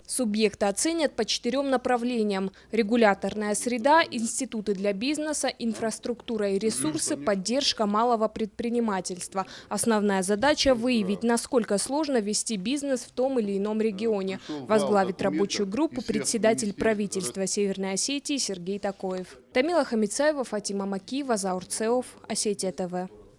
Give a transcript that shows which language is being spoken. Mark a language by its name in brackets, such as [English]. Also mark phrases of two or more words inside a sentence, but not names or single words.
[Russian] Субъекты оценят по 4 направлениям: регуляторная среда, институты для бизнеса, инфраструктура и ресурсы, поддержка малого предпринимательства. Основная задача – выявить, насколько сложно вести бизнес в том или ином регионе. Возглавит рабочую группу председатель правительства Северной Осетии Сергей Такоев. Тамила Хамицаева, Фатима Макиева, Заур Цеов, Осетия ТВ.